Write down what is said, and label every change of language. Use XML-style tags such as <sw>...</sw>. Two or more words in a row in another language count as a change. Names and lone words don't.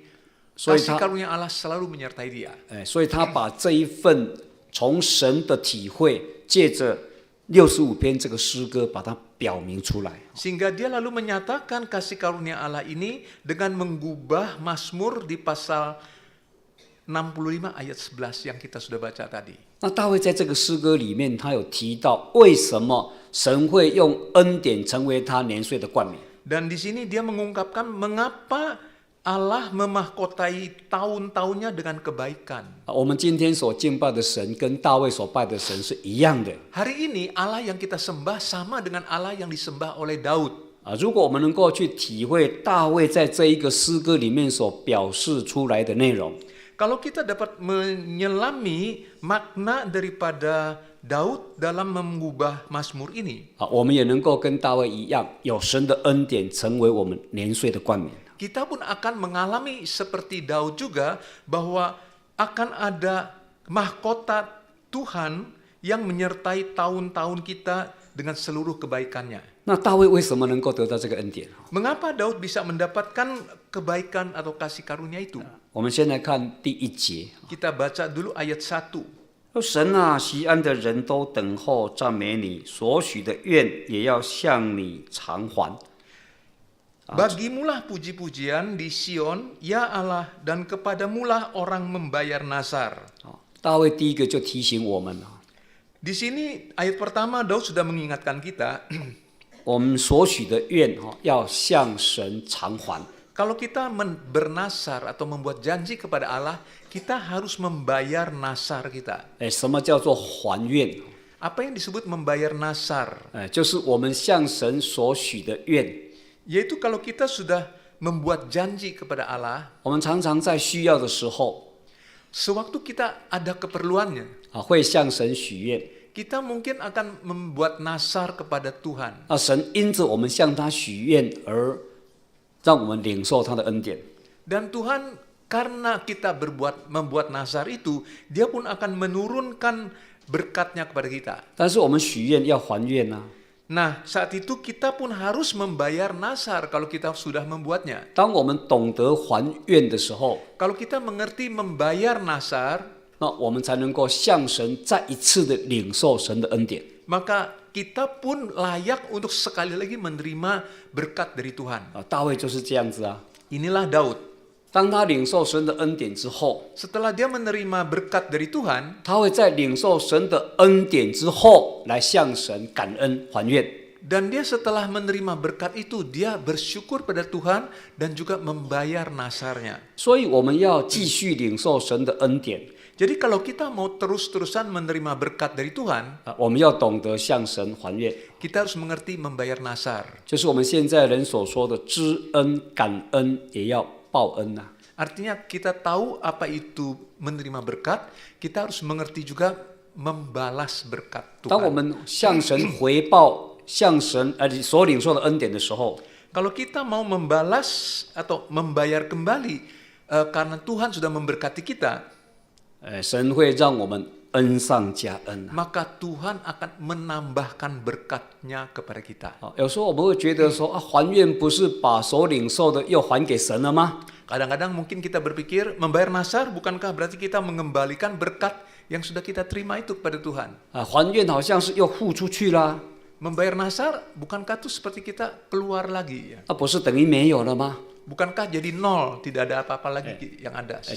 <zh>所以</zh> <id>kasih</id> <zh>他</zh> <id>karunia Allah selalu menyertai dia.</id> <zh>所以他把这一份从神的体会，借着65篇这个诗歌，把它表明出来。</zh> <id>Sehingga dia lalu menyatakan kasih karunia Allah ini dengan mengubah Mazmur di pasal 65 ayat 11 yang kita sudah baca tadi.</id> <zh>那大卫在这个诗歌里面，他有提到为什么神会用恩典成为他年岁的冠冕。</zh> <id>Dan di sini dia mengungkapkan mengapa Allah memahkotai tahun-tahunnya dengan kebaikan.</id> <zh>我们今天所敬拜的神跟大卫所拜的神是一样的。</zh> <id>Hari ini Allah yang kita sembah sama dengan Allah yang disembah oleh Daud.</id> <zh>如果我们能够去体会大卫在这一个诗歌里面所表示出来的内容，</zh> <id>Kalau kita dapat menyelami makna daripada Daud dalam mengubah Mazmur ini,</id> <zh>我们也能够跟大卫一样，有神的恩典成为我们年岁的冠冕。</zh> <id>kita pun akan mengalami seperti Daud juga bahwa akan ada mahkota Tuhan yang menyertai tahun-tahun kita dengan seluruh kebaikannya.</id> <zh>那大卫为什么能够得到这个恩典？</zh> <id>Mengapa Daud bisa mendapatkan kebaikan atau kasih karunia itu?</id> <zh>我们先来看第1节。</zh> <id>Kita baca dulu ayat 1.</id> <zh>神啊，西安的人都等候赞美你，所许的愿也要向你偿还。</zh> <id>Bagimulah puji-pujian di Sion, ya Allah, dan kepadamulah orang membayar nazar.</id> <zh>大卫第一个就提醒我们</zh> <id>Di sini ayat pertama Daud sudah mengingatkan kita,</id> <zh>我们所许的愿要向神偿还。</zh> <id>kalau kita bernasar atau membuat janji kepada Allah, kita harus membayar nasar kita.</id> <zh>什么叫做还愿？</zh> <id>Apa yang disebut membayar nasar?</id> <zh>就是我们向神所许的愿。</zh> <id>Yaitu kalau kita sudah membuat janji kepada Allah,</id> <zh>我们常常在需要的时候</zh> <id>sewaktu kita ada keperluannya,</id> <zh>会向神许愿。</zh> <id>kita mungkin akan membuat nasar kepada Tuhan.</id> <zh>神因着我们向他许愿而让我们领受他的恩典。</zh> <id>Dan Tuhan karena kita membuat nasar itu, dia pun akan menurunkan berkatnya kepada kita.</id> <zh>但是我们许愿要还愿啊。</zh> <id>Nah, saat itu kita pun harus membayar nasar kalau kita sudah membuatnya.</id> <zh>当我们懂得还愿的时候，</zh> <id>Kalau kita mengerti membayar nasar,</id> <zh>那我们才能够向神再一次的领受神的恩典。</zh> <id>maka kita pun layak untuk sekali lagi menerima berkat dari Tuhan.</id> <zh>大卫就是这样子啊。</zh> <id>Inilah Daud.</id> <zh>当他领受神的恩典之后，</zh> <id>Setelah dia menerima berkat dari Tuhan,</id> <zh>他会在领受神的恩典之后，来向神感恩还愿。</zh> <id>dan dia setelah menerima berkat itu, dia bersyukur pada Tuhan dan juga membayar nasarnya.</id> <zh>所以我们要继续领受神的恩典，</zh> <id>Jadi kalau kita mau terus-terusan menerima berkat dari Tuhan,</id> <zh>我们要懂得向神还愿，</zh> <id>kita harus mengerti membayar nasar.</id> <zh>就是我们现在人所说的知恩感恩，也要报恩呐。</zh> <id>Artinya kita tahu apa itu menerima berkat, kita harus mengerti juga membalas berkat</id> <zh>当我</zh> <id>Tuhan.</id> <zh>们向神回报、向神所领受的恩典的时候，</zh> <id>Kalau kita mau membalas atau membayar kembali karena Tuhan sudah memberkati kita,</id> <zh>神会让我们恩上加恩。</zh> <id>maka Tuhan akan menambahkan berkatnya kepada kita.</id> <zh>有时候我们会觉得说还愿不是把所领受的又还给神了吗？</zh> <id>Kadang-kadang mungkin kita berpikir membayar nasar bukankah berarti kita mengembalikan berkat yang sudah kita terima itu kepada Tuhan.</id> <zh>还愿好像是又付出去啦，</zh> <id>Membayar nasar bukankah itu seperti kita keluar lagi ya?</id> <zh>不是等于没有了吗？</zh> <id>Bukankah jadi nol, tidak ada apa-apa lagi yang ada sisa?</id>